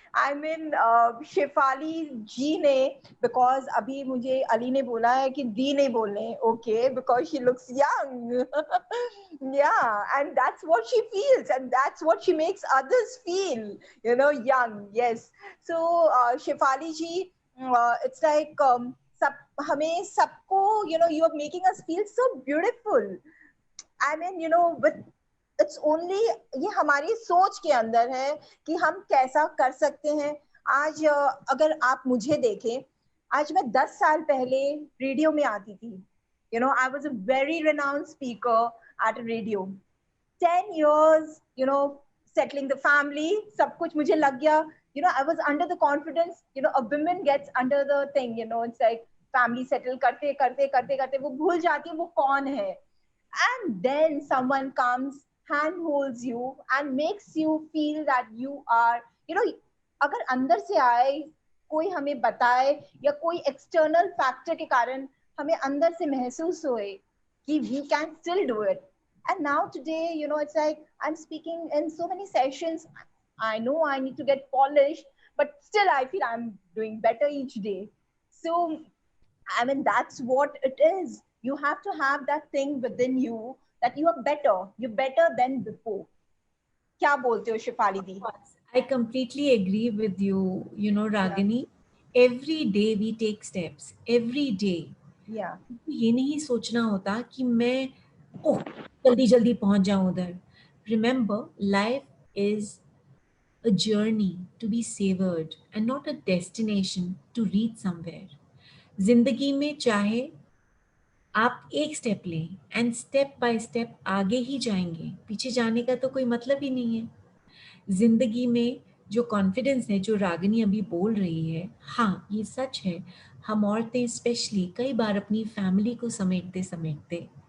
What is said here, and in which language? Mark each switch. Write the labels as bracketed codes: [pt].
[en] I mean Shefali ji ने, because [hi] अभी मुझे अली ने बोला है कि दी नहीं बोलने, [en] Okay, because she looks young yeah, and that's what she feels, and that's what she makes others feel, you know, young. Yes. So Shefali ji, it's like [hi] सब हमें सबको, [en] you know, you are making us feel so beautiful. I mean, you know, with it's only, [hi] ये हमारी सोच के अंदर है कि हम कैसा कर सकते हैं। आज अगर आप मुझे देखें, आज मैं 10 साल पहले रेडियो में आती थी। [en] You know, I was a very renowned speaker at a radio. 10 years, you know, settling the family, [hi] सब कुछ मुझे लग गया। [en] You know, I was under the confidence, you know, a woman gets under the thing, you know, it's like family settle [hi] करते करते करते करते वो भूल जाती है वो कौन है। [en] And then someone comes, handholds you and makes you feel that you are, you know, [hi] अगर अंदर से आए, कोई हमें बताए, या कोई [en] external factor [hi] के कारण हमें अंदर से महसूस होए [en] कि we can still do it. And now today, you know, it's like I'm speaking in so many sessions. I know I need to get polished, but still I feel I'm doing better each day. So, I mean, that's what it is. You have to have that thing within you that you are better. You're better than before. [hi] क्या बोलते हो शिफाली दी? [en] I completely agree with you, you know, Ragini. Every day we take steps. Every day. Yeah. [hi] ये नहीं सोचना होता कि मैं ओह जल्दी जल्दी पहुंच जाऊं उधर। [en] Remember, life is a journey to be savored and not a destination to reach somewhere. [hi] जिंदगी में चाहे आप एक स्टेप लें [en] and step by step [hi] आगे ही जाएंगे, पीछे जाने का तो कोई मतलब ही नहीं है। जिंदगी में जो कॉन्फिडेंस है, जो रागिनी अभी बोल रही है, हाँ ये सच है। हम औरतें स्पेशली कई बार अपनी फैमिली को समेटते समेटते